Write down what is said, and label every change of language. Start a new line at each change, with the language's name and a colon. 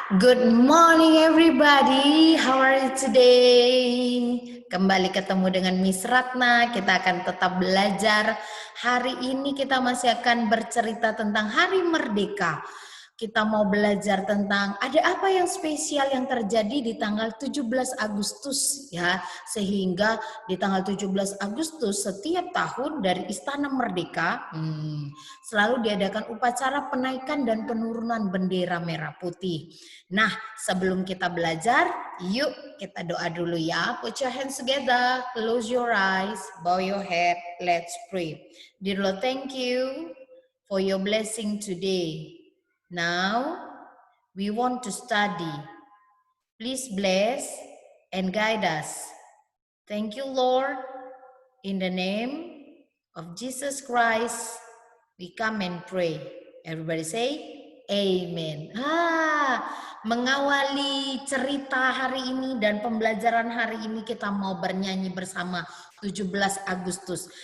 English: Good morning everybody, how are you today?
Indonesian: Kembali ketemu dengan Miss Ratna, kita akan tetap belajar. Hari ini kita masih akan bercerita tentang Hari Merdeka. Kita mau belajar tentang ada apa yang spesial yang terjadi di tanggal 17 Agustus ya. Sehingga di tanggal 17 Agustus setiap tahun dari Istana Merdeka selalu diadakan upacara penaikan dan penurunan bendera merah putih. Nah, sebelum kita belajar, yuk kita doa dulu ya.
English: Put your hands together, close your eyes, bow your head, let's pray. Dear Lord, thank you for your blessing today. Now, we want to study. Please bless and guide us. Thank you, Lord. In the name of Jesus Christ, we come and pray. Everybody say, Amen.
Indonesian: Mengawali cerita hari ini dan pembelajaran hari ini kita mau bernyanyi bersama 17 Agustus.